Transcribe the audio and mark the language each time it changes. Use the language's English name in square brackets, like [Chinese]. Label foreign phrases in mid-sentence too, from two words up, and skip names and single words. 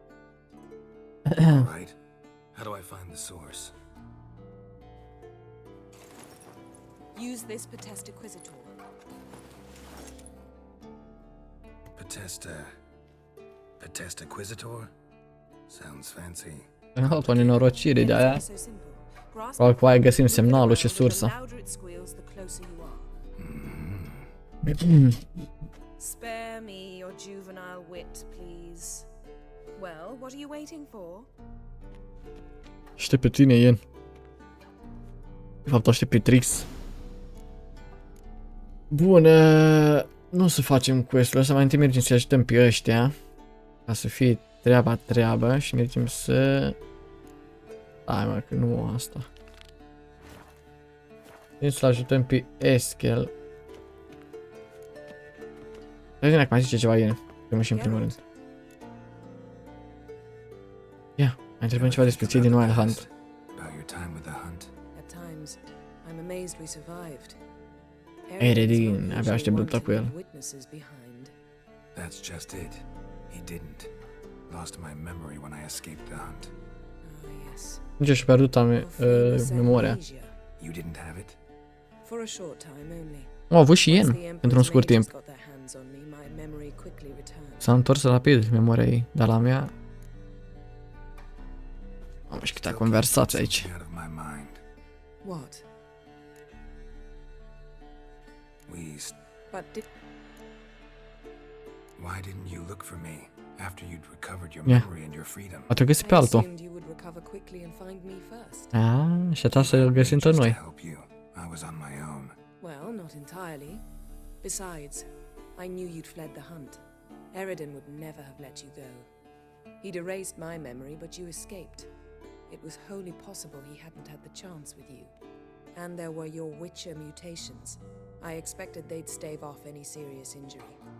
[English] All right. How do I find the source? Use this Potestaquisitor. Potestaquisitor? Sounds fancy. [Romanian] O nenorocire de aia. Probabil că aia găsim semnalul și sursa. [English] Spare me your juvenile wit, please. Well, what are you waiting for? [Romanian] Aștept pe tine, Ian. De fapt, aștept pe Trix. Bun, nu o să facem quest-ul ăsta, mai întâi mergem să ajutăm pe ăștia. Ca să fie treaba și mergem să... Hai mă, că nu asta. Mergem să-l ajutăm pe Eskel. Vedem dacă mai zice ceva Ian, că mă și în primul rând. Ia, mai întrebăm ceva despre cei din Wild Hunt. Eredin, abia aștept lupta cu el. [English] That's just it. He didn't. Lost my memory when I escaped the hunt. [Romanian] Nici și-a pierdut memoria. [English] You didn't have it? [Romanian] Au avut și Ian, într-un scurt timp. S-a întors rapid memoria ei, dar la mea... Am și câtea conversații aici. [English] What? Why didn't you look for me after you'd recovered your memory and your freedom? [Romanian] A găsit pe altul. Și a ta să-l găsim tot noi. [English] I was on my own. Well, not entirely. Besides, I knew you'd fled the hunt. Eredin would never have let you go. He'd erased my memory, but you escaped. It was wholly possible he hadn't had the chance with you. And there were your Witcher mutations. I expected they'd stave off any serious injury.